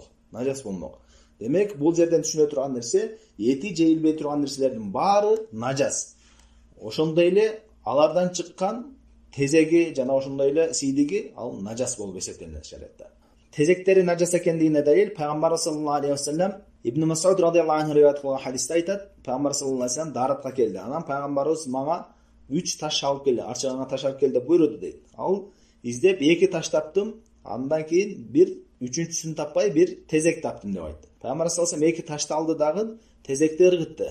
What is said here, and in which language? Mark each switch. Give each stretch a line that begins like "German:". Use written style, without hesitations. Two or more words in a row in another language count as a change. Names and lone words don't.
Kyrgyz: Najас болмок. Демек, бул жерден түшүнө турган нерсе, эти жейилбей турган нерселердин баары najас. Ошондой эле алардан чыккан тезеги жана ошондой эле сийдиги ал najас болуп эсептелет шариатта. Тезектери najас экендигине далил Пайгамбар
Arabic: صلى الله عليه وسلم
Kyrgyz: Ибн Мас'уд
Arabic: رضي الله عنه
Kyrgyz: риwayat кылган хадисте айтат: Пайгамбар
Arabic: صلى الله عليه وسلم
Kyrgyz: даратка келди. Анан Пайгамбарыбыз мага 3 таш алып келди, арчагына таш алып келди деп буйруду дейт. Ал издеп 2 таш таптым, андан кийин бир үчүнчүсүн таппай бир тезек таптым деп айтты. Пайгамбар
Arabic: صلى الله عليه وسلم
Kyrgyz: 2 ташты алды дагы тезекти ыргытты.